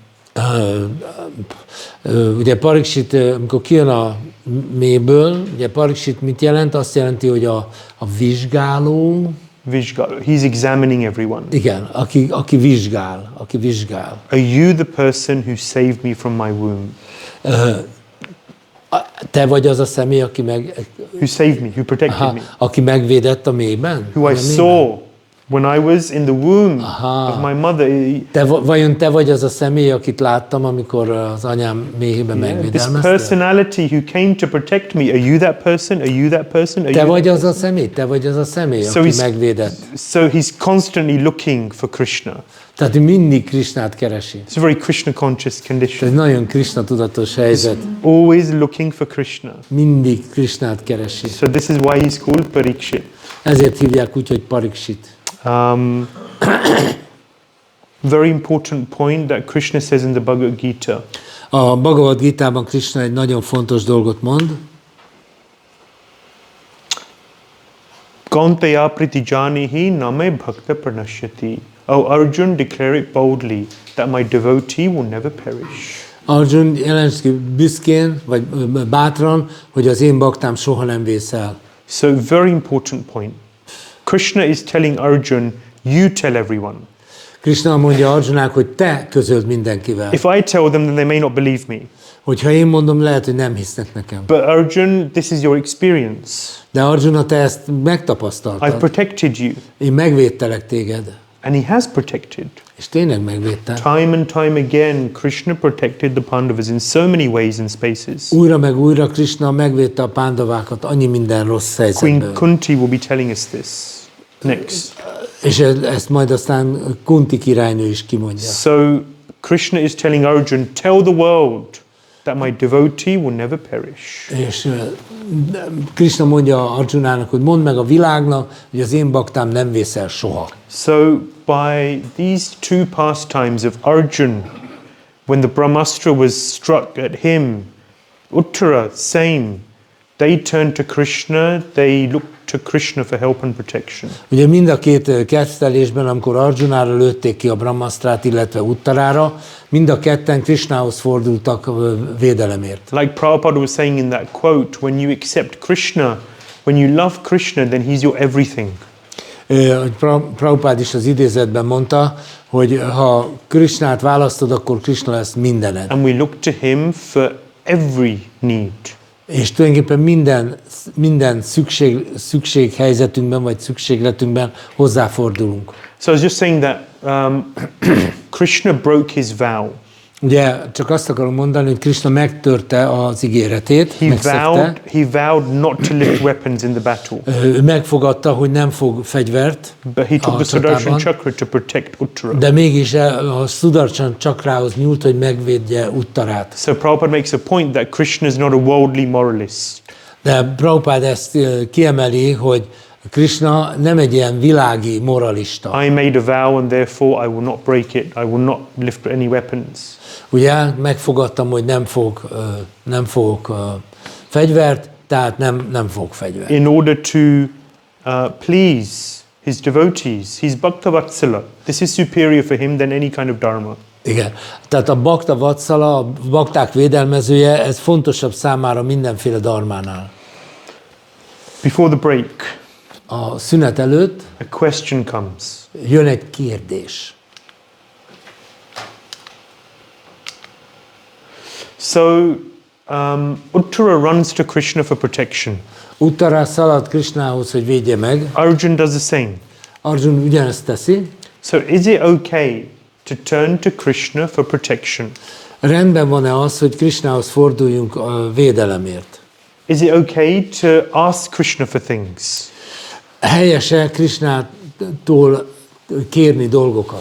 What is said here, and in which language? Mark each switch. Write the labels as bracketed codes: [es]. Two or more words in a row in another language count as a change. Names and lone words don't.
[hu] Ugye Parīkṣit, amikor kijön a mélyből, ugye Parīkṣit mit jelent? Azt jelenti, hogy a vizsgáló. [en] He's examining everyone. [hu] Igen, aki vizsgál. [en] Are you the person who saved me from my womb? [hu] Te vagy az a személy, aki [en] who saved me, who protected me. [hu] Aki megvédett a mélyben? [en] Who I saw when I was in the womb of my mother. [hu] Vajon te vagy az a személy, akit láttam, amikor az anyám méhében megvédelmeztél? [en] This personality who came to protect me. Are you that person? Are you that person? [hu] Te vagy az a személy, aki megvédett. [en] So he's constantly looking for Krishna. [hu] Tehát mindig Krishnát keresi. [en] It's a very Krishna conscious condition. [hu] Ez nagyon Krishna tudatos helyzet. [en] Always looking for Krishna. [hu] Mindig Krishnát keresi. [en] So this is why he's called Parīkṣit. [hu] Ezért hívják úgy, hogy Parīkṣit. [en] Very important point that Krishna says in the Bhagavad Gita. [hu] A Bhagavad Gitában Krishna egy nagyon fontos dolgot mond. [sa] कौन्तेय प्रतिजानीहि नमे भक्त प्रणश्यति. [en] O Arjun, declare it boldly that my devotee will never perish. [hu] Arjun, jelensd ki büszkén, vagy bátran, hogy az én baktám soha nem vész el. [en] So very important point. Krishna is telling Arjun, you tell everyone. [hu] Kṛṣṇa mondja Arjunának, hogy te közöld mindenkivel. [en] If I tell them, then they may not believe me. [hu] Hogyha én mondom, lehet, hogy nem hisznek nekem. [en] But Arjun, this is your experience. [hu] De Arjuna, te ezt [en] I've [hu] megtapasztaltad. [en] protected you. [hu] Én megvédtelek téged. [en] And he has protected. [hu] És tényleg megvédtem. [en] Time and time again, Krishna protected the Pandavas in so many ways and spaces. [hu] Újra meg újra Kṛṣṇa megvédte a pándavákat annyi minden rossz [en] Queen [hu] helyzetből. [en] Kunti will be telling us this next. [hu] És ezt majd aztán Kunti királynő is kimondja. [en] So Krishna is telling Arjun, tell the world that my devotee will never perish. [hu] És Kṛṣṇa mondja Arjunának, hogy mondd meg a világnak, hogy az én baktám nem vész el soha. [en] So by these two pastimes of Arjun, when the Brahmastra was struck at him, Uttara, same, they turned to Krishna, they looked to Krishna for help and protection. [hu] Ugye mind a két kettelésben, amikor Arjunára lőtték ki a Brahmastrát, illetve Uttarára, mind a ketten Kṛṣṇához fordultak védelemért. [en] Like Prabhupada was saying in that quote, when you accept Krishna, when you love Krishna, then he's your everything. [hu] Prabhupád is az idézetben mondta, hogy ha Kṛṣṇát választod, akkor Kṛṣṇa lesz mindened. [en] And we look to him for every need. [hu] És tulajdonképpen minden szükséghelyzetünkben vagy szükségletünkben hozzáfordulunk. [en] So I was just saying that Krishna broke his vow. [hu] Ugye csak azt akarom mondani, hogy Kṛṣṇa megtörte az ígéretét, megszegte. [en] He vowed not to lift weapons in the battle. [hu] Ő megfogadta, hogy nem fog fegyvert [en] But he took a the Sudarshan [hu] csatában, [en] Chakra to protect Uttara. [hu] de mégis a Sudarshan Chakrához nyúlt, hogy megvédje Uttarát. [en] So Prabhupada makes a point that Krishna is not a worldly moralist. [hu] De Prabhupád ezt kiemeli, hogy Kṛṣṇa nem egy ilyen világi moralista. [en] I made a vow and therefore I will not break it. I will not lift any weapons. [hu] Ugye megfogadtam, hogy nem fogok fegyvert, tehát nem fogok fegyvert. [en] In order to please his devotees, he's Bhakta Vatsala. This is superior for him than any kind of dharma. [hu] Igen. Tehát a Bhakta Vatsala, a bakták védelmezője, ez fontosabb számára mindenféle dharmánál. [en] Before the break, [hu] A szünet előtt [en] a question comes. [hu] jön egy kérdés. [en] So Uttara runs to Krishna for protection. [hu] Uttara szalad Kṛṣṇához, hogy védje meg. [en] Arjun does the same. [hu] Arjun ugyanezt teszi. [en] So is it okay to turn to Krishna for protection? [hu] Rendben van-e az, hogy Kṛṣṇához forduljunk a védelemért? [en] Is it okay to ask Krishna for things? [hu] Helyes-e Kṛṣṇától kérni dolgokat?